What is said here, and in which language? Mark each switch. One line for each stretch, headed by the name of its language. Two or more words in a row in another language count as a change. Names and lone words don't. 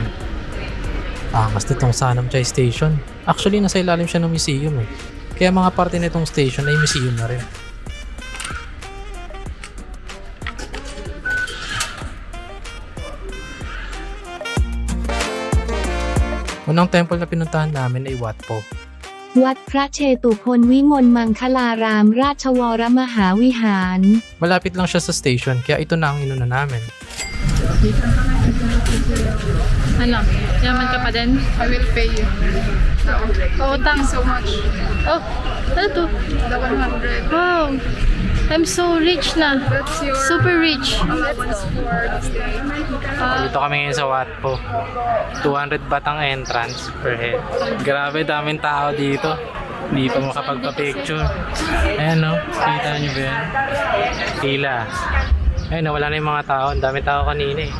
Filipino: Mas nitong Sanam Chai Station. Actually, nasa ilalim siya ng museum eh. Kaya mga parte nitong station ay museum na rin. Unang temple na pinuntahan namin ay Wat Po.
Thai: วัดพระเชตุพนวิมลมังคลาราม ราชวรมหาวิหาร
Filipino: Malapit lang siya sa station kaya ito na ang inuna namin. Ano? Yaman ka pa din?
English: I will pay you. Oh, thanks So much.
Filipino: Oh, ano to?
English: The 100. Wow. I'm so rich na. That's your Super rich. allowance for this day.
Filipino: Dito kami ngayon sa Wat Po. 200 baht ang
English: entrance per head.
Filipino: Grabe, daming tao dito. Hindi pa makapagpa-picture. Ayan no, kita nyo ba yan? Pila. Ayun, nawala na yung mga tao. Ang daming tao kanina eh.